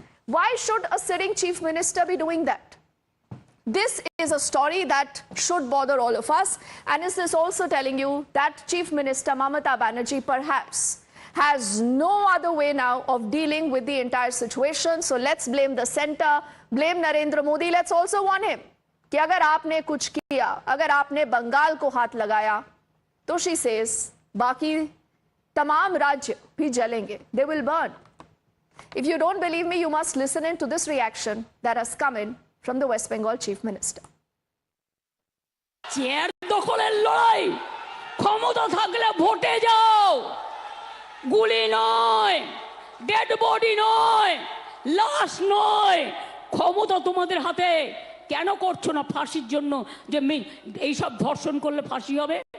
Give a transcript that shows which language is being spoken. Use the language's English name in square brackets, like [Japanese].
[English] Why should a sitting Chief Minister be doing that? This is a story that should bother all of us. And is this also telling you that Chief Minister Mamata Banerjee perhaps has no other way now of dealing with the entire situation? So let's blame the center, blame Narendra Modi. Let's also warn him [Hindi] कि अगर आपने कुछ किया, अगर आपने बंगाल को हाथ लगाया, तो [English] she says, [Hindi] बाकी तमाम राज्य भी जलेंगे. [English] They will burn. If you don't believe me, you must listen in to this reaction that has come in from the West Bengal Chief Minister. [Bangla] Chair দখলের লড়াই, ক্ষমতা থাকলে ভোটে যাও, গুলি নয়, ডেড বডি নয়, লাশ নয়, ক্ষমতা তোমাদের হাতে। কেন করছো না ফাঁসির জন্য, যে এই সব ধর্ষণ করলে ফাঁসি হবে?